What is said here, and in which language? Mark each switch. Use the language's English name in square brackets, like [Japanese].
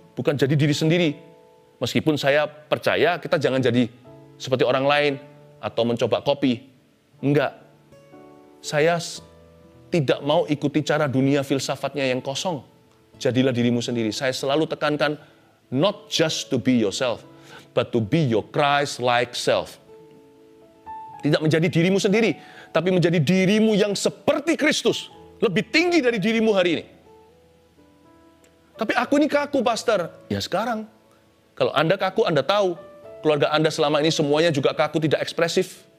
[Indonesian] Bukan jadi diri sendiri. Meskipun saya percaya kita jangan jadi seperti orang lain atau mencoba copy. Enggak. Saya tidak mau ikuti cara dunia filsafatnya yang kosong. Jadilah dirimu sendiri. Saya selalu tekankan, [English] not just to be yourself, but to be your Christ-like self. [Indonesian] Tidak menjadi dirimu sendiri, tapi menjadi dirimu yang seperti Kristus. Lebih tinggi dari dirimu hari ini. Tapi aku ini kaku, pastor. Ya sekarang. Kalau Anda kaku, Anda tahu. Keluarga Anda selama ini semuanya juga kaku, tidak ekspresif.